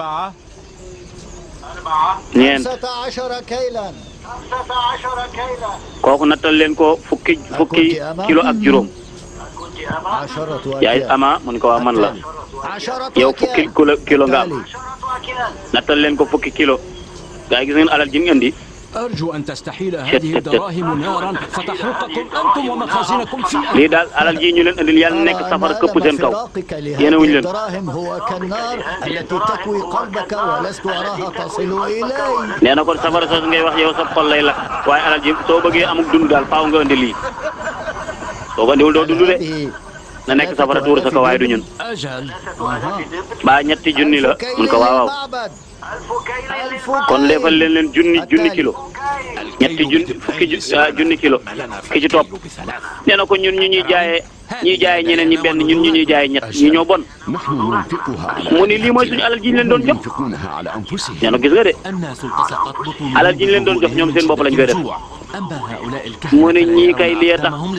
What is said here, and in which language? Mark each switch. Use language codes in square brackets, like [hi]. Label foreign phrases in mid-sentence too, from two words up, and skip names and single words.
[wo] ñeent kooku nattal leen ko fukki kilo ak juróom yaay ama mun ko waa man la yow fukki kilo nga am nattal leen ko fukki kilo gaa yi gis ngeen alal ji mu indi [ar] أرجو أن تستحيل هذه الدراهم نارا فتحرقكم أنتم ومخازنكم فيها. [wo] lii daal alal ji ñu leen andil yàlla nekk safara këpp seen kaw yéen a wuñ leen. [ar] الدراهم هو كالنار التي تكوي قلبك ولست أراها تصل إلي. [wo] nee na kon safara soos ngay wax yow sa xol lay lakk waaye alal ji soo bëggee amuk dund daal faaw nga andi lii soo ko andiwul doo dund de na nekk safara tuur sa kaw waaye du ñun. ba ñetti junni la mun ko waaw kon leefal leen junni kilo ñetti junni kilo ki ci topp nee na ko ñun ñu ñuy jaayee ñeneen ñi benn ñun ñu ñuy jaayee ñett ñu ñoo bon mu ni lii mooy suñu alal ji ñu leen doon jox nee na gis nga de alal ji ñu leen doon jox ñoom seen bopp lañ koy def mu ne ñii kay lii tax